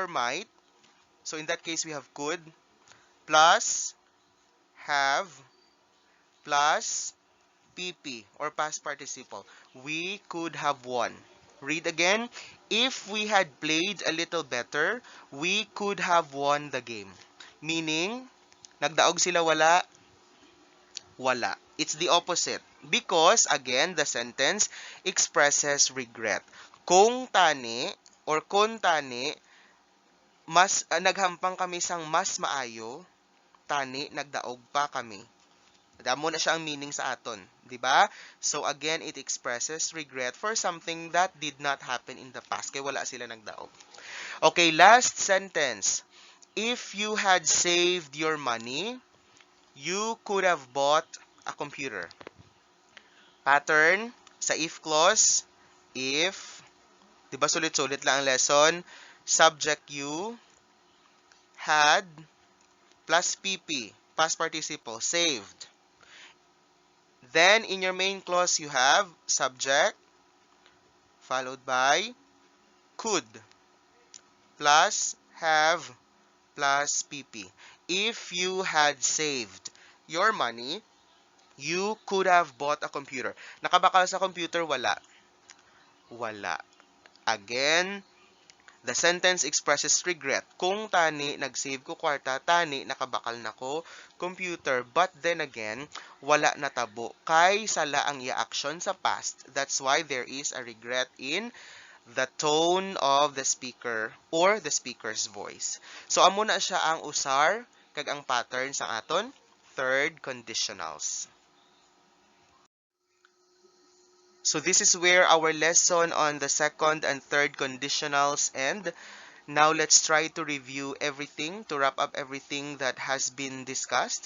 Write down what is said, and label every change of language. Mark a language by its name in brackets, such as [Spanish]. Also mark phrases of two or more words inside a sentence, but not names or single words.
[English] So in that case, we have could plus have plus PP or past participle. We could have won. Read again. If we had played a little better, we could have won the game. Meaning, [Hiligaynon] nagdaog sila wala, wala. [English] It's the opposite. Because, again, the sentence expresses regret. [Hiligaynon] Kung tani or kung tani, naghampang kami sang mas maayo, tani nagdaog pa kami. Damo na siya ang meaning sa aton, di ba? [English] So again, it expresses regret for something that did not happen in the past. [Hiligaynon] Kaya wala sila nagdaog. [English] Okay, last sentence. If you had saved your money, you could have bought a computer. [Hiligaynon] Pattern sa [English] if clause, [Hiligaynon] if, di ba sulit-sulit lang ang lesson, [English] subject you, had, plus PP, past participle, saved. Then, in your main clause, you have subject, followed by could, plus have, plus PP. If you had saved your money, you could have bought a computer. [Hiligaynon] Nakabakal sa computer, wala. Wala. [English] Again, the sentence expresses regret. [Hiligaynon] Kung tani, nag-save ko kwarta, tani, nakabakal na ko computer. [English] But then again, [Hiligaynon] wala natabo. Kay sala ang i-action sa past. [English] That's why there is a regret in the tone of the speaker or the speaker's voice. So, [Hiligaynon] amo na siya ang usar, kag ang pattern sa aton [English] third conditionals. So, this is where our lesson on the second and third conditionals end. Now, let's try to review everything, to wrap up everything that has been discussed.